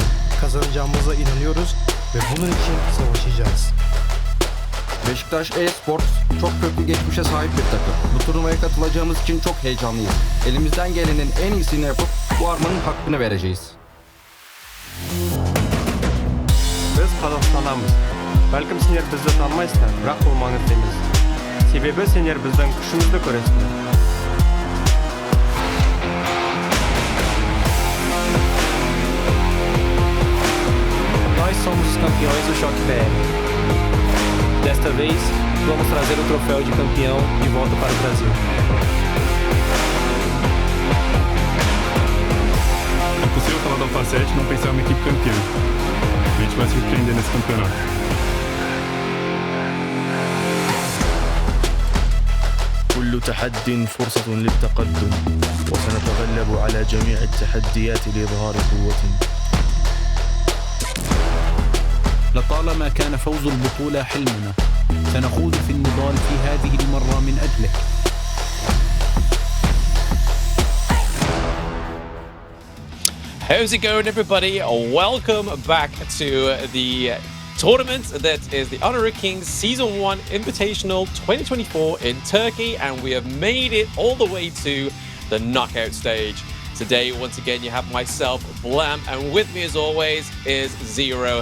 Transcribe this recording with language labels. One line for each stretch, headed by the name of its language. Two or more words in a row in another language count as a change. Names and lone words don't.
Turkish: Kazanacağımıza inanıyoruz ve bunun için savaşacağız. Besiktas Esports çok köklü geçmişe sahip bir takım. Bu turnuvaya katılacağımız için çok heyecanlıyız. Elimizden gelenin en iyisini yapıp bu armanın hakkını vereceğiz.
Kazakh: Biz Қазақстанамыз. Бәлкім сендер бізді танымайсыңдар, бірақ бұл маңызды емес. Себебі сендер біздің күшімізді көресіңдер.
Portuguese: Nós somos os campeões do Choque BR. Desta vez, vamos trazer o troféu de campeão de volta para o Brasil. É possível falar da Alpha 7 e não pensar em uma equipe campeã. A gente vai surpreender nesse campeonato.
Arabic: كل تحد فرصة للتقدم وسنتغلب على جميع التحديات لإظهار قوتنا. لطالما كان فوز البطولة حلمنا، سنخوض في النضال في هذه المرة من أجله.
English: How's it going, everybody? Welcome back to the tournament that is the Honor of Kings Season 1 Invitational 2024 in Turkey, and we have made it all the way to the knockout stage. Today, once again, you have myself, Blam, and with me as always is Zero.